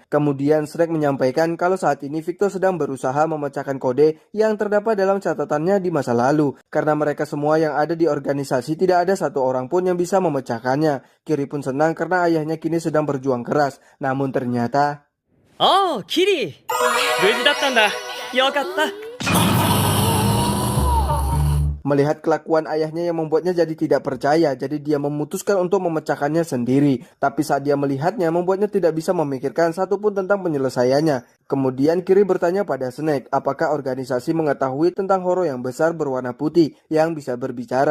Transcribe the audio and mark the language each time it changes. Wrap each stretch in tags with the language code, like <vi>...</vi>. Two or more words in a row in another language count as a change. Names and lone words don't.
<id>Kemudian Snake menyampaikan kalau saat ini Victor sedang berusaha memecahkan kode yang terdapat dalam catatannya di masa lalu. Karena mereka semua yang ada di organisasi tidak ada satu orang pun yang bisa memecahkannya. Kiri pun senang karena ayahnya kini sedang berjuang keras. Namun ternyata... Oh, Kiri!</id> <ja>無事だったんだ. よかった.</ja> <id>Melihat kelakuan ayahnya yang membuatnya jadi tidak percaya, jadi dia memutuskan untuk memecahkannya sendiri. Tapi saat dia melihatnya, membuatnya tidak bisa memikirkan satupun tentang penyelesaiannya. Kemudian Kiri bertanya pada Snake, apakah organisasi mengetahui tentang horo yang besar berwarna putih yang bisa berbicara.</id>